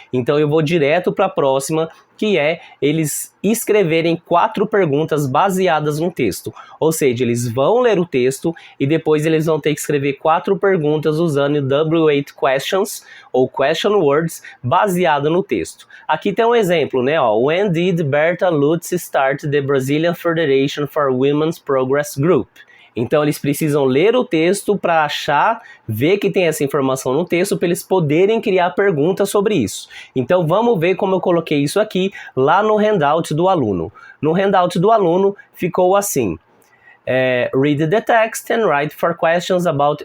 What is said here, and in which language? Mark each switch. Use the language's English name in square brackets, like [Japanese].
[Portuguese] Então eu vou direto para a próxima, que é eles escreverem 4 perguntas baseadas no texto. Ou seja, eles vão ler o texto e depois eles vão ter que escrever 4 perguntas usando W8 questions ou question words baseado no texto. Aqui tem um exemplo, né? [English] When did Berta Lutz start the Brazilian Federation for Women's Progress Group? [Portuguese] Então eles precisam ler o texto para achar, ver que tem essa informação no texto para eles poderem criar perguntas sobre isso. Então vamos ver como eu coloquei isso aqui lá no handout do aluno. [English] No handout do aluno ficou assim. Read the text and write 4 questions about...